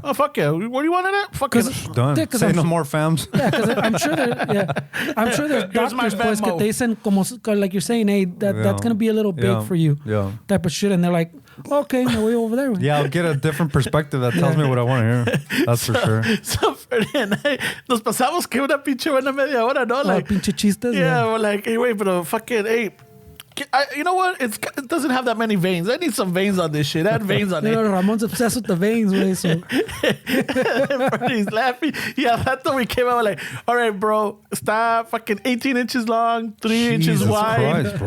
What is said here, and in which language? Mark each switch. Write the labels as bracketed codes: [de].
[en] Oh, fuck yeah. What do you want in it? Fuck it. Done. Say no more, fams. Yeah, because I'm sure there's doctors [es] pues, que te dicen, como, [en] like you're saying, hey, that's going to be a little big for you. Yeah. Type of shit. And they're like, okay, no way over there. Yeah, I'll get a different perspective that tells me what I want to hear. That's for sure. [es] So, nos pasamos que una pinche buena media hora, ¿no? [en] Like, [es] pinche chistes. [en] Yeah, we're like, hey, wait, but fucking, hey, you know what? It doesn't have that many veins. I need some veins on this shit. Add veins on it. Ramon's obsessed with the veins, güey. So. He's laughing. Yeah, that's when we came out like, all right, bro, stop. Fucking 18 inches long, 3 inches wide.